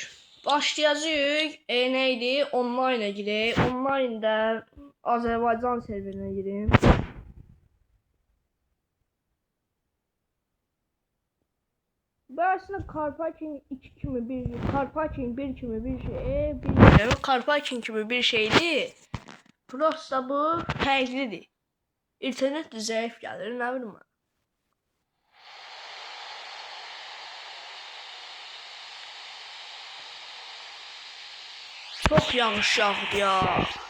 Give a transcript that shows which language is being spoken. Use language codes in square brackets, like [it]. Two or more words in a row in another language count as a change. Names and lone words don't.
[az] Başlayacağıq. Neydi? Online'a girək. Online'da Azərbaycan serverinə girim. [tr] Ben aslında Car Parking 2 kimi bir şey, Car Parking 1 kimi bir şey, Car Parking gibi bir şeydi. [az] Prosta bu fərqlidir. [tr] İnternet de zayıf gelir, ne bileyim ben. Çok yağış yağdı ya.